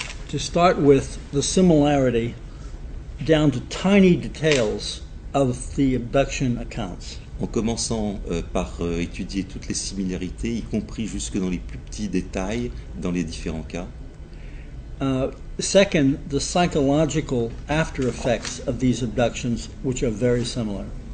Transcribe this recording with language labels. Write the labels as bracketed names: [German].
[English] To start with the similarity down to tiny details of the abduction accounts. [French] En commençant par étudier toutes les similarités, y compris jusque dans les plus petits détails dans les différents cas. [English] Second, the psychological after effects of these abductions, which are very similar.